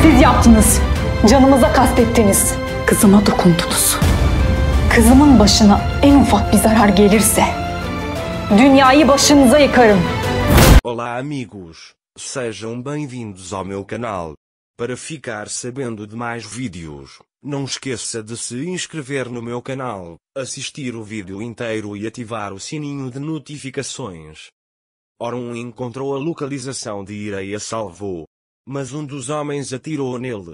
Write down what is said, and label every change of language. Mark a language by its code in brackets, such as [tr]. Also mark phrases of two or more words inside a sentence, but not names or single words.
[tr] yaptınız. Canımıza kastettiniz. Kızıma dokundunuz. Kızımın başına en ufak bir zarar gelirse dünyayı başınıza yıkarım. [pt] Olá amigos, sejam bem-vindos ao meu canal. Para ficar sabendo de mais vídeos, não esqueça de se inscrever no meu canal, assistir o vídeo inteiro e ativar o sininho de notificações. Orun encontrou a localização de Ira e a salvou, mas um dos homens atirou nele.